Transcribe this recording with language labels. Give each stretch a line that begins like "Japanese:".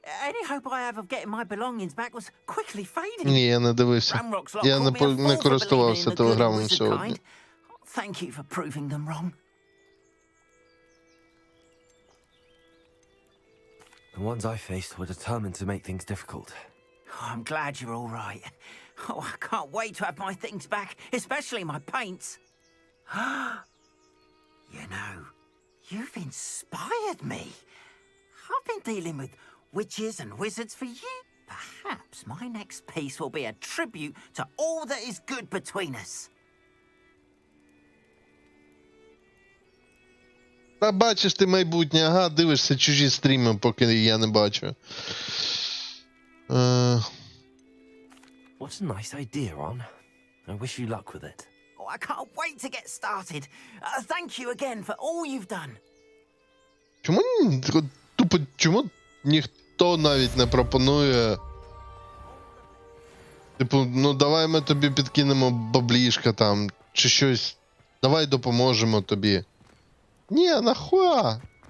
English: Any hope I have of getting my belongings back was quickly fading.
Ukrainian: Ні, я не дивився. Я не користувався телеграмом сьогодні.
English: Thank you for proving them wrong. The ones I faced were determined to make things difficult. Oh, I'm glad you're all right. Oh, I can't wait to have my things back, especially my paints. You know, you've inspired me. I've been dealing with witches and wizards for years. Perhaps my next piece will be a tribute to all that is good between us.
Ukrainian: Та бачиш ти майбутнє, ага, дивишся чужі стріми, поки я не бачу.
English: What a nice idea, Ron. I wish you luck with it. Oh, I can't wait to get started. Thank you again for all you've done.
Ukrainian: Чому Тупо, чому ніхто навіть не пропонує... Типу, ну давай ми тобі підкинемо баблішка там, чи щось. Давай допоможемо тобі. Ні, нахуя?